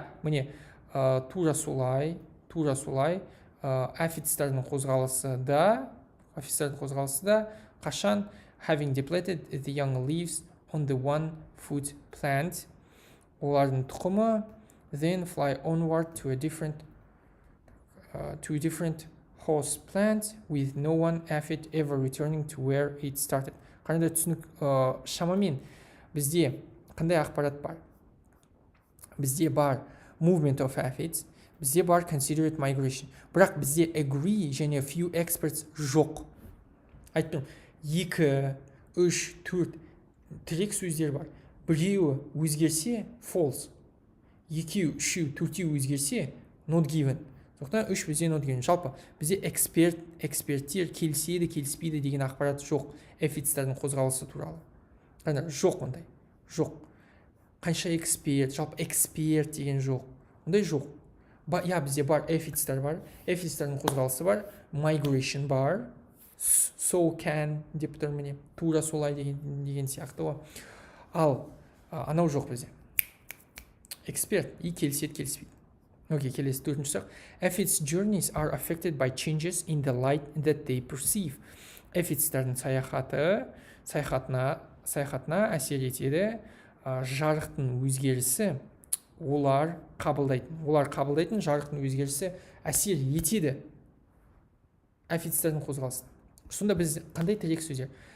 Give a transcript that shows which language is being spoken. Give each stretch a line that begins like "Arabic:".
Kazakh: Міне тура солай апидстардың қозғалысы да қашан
English: having depleted the young leaves on the one food plant,
Kazakh: олардың тұқымы
English: then fly onward to a different host plant with no one aphid ever returning to where it started.
Kazakh: Қандай түсінік, шамамен бізде қандай ақпарат бар? Бізде бар
English: movement of aphids,
Kazakh: бізде бар
English: considerate migration.
Kazakh: Бірақ бізде agree және few experts жоқ. Айттым, 2, 3, 4 тірек сөздер бар. Біреуі өзгерсе false, екеу, үшеу, төртеу өзгерсе not given. Сондықтан 3 бізде not given. Жалпы бізде эксперттер келіседі, келіспейді деген ақпарат жоқ эфидстардың қозғалысы туралы. Жоқ ондай. Жоқ. Қанша эксперт, жалпы эксперт деген жоқ. Ондай жоқ. Бізде бар эфидстар бар, эфидстардың қозғалысы бар, migration бар, so can деп тұр міне, тура солай деген сияқты ғой. Ал анау жоқ бізде. Эксперт и келіседі, келіспейді. Окей, келесі төртінші сұрақ.
English: Aphids journeys are affected by changes in the light that they perceive.
Kazakh: Эфидстардың саяхатына әсер етеді жарықтың өзгерісі, олар қабылдайтын жарықтың өзгерісі әсер етеді эфидстардың қозғалысына. Сонда біз қандай тірек сөздер?